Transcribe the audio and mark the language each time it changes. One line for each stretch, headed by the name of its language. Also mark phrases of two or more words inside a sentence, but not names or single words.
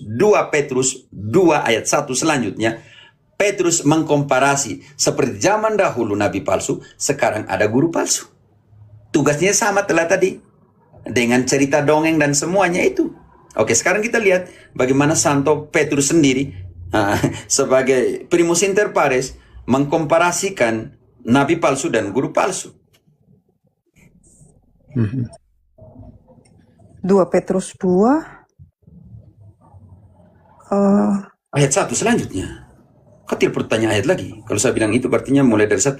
Indonesian: 2 Petrus 2 ayat 1 selanjutnya, Petrus mengkomparasi seperti zaman dahulu nabi palsu, sekarang ada guru palsu. Tugasnya sama telah tadi dengan cerita dongeng dan semuanya itu. Oke, sekarang kita lihat bagaimana Santo Petrus sendiri sebagai
Latin: primus inter pares
Indonesian: mengkomparasikan nabi palsu dan guru palsu. 2 Petrus 2 Ayat 1 selanjutnya. Kau tidak perlu tanya ayat lagi. Kalau saya bilang itu berarti mulai dari 1.